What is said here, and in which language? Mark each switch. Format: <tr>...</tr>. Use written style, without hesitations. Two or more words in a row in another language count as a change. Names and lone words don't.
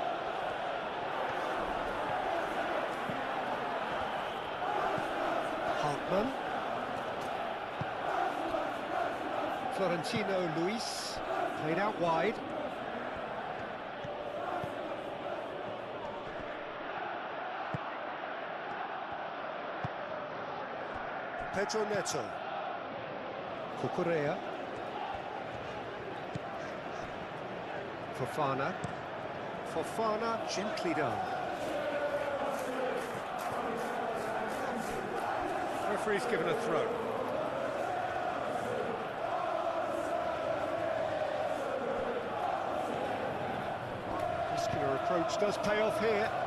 <en>Hartman. Florentino Luis. Played out wide. Pedro Neto. Cucurella. Fofana. Fofana, gently done. Referee's given a throw. Muscular approach does pay off here.</en>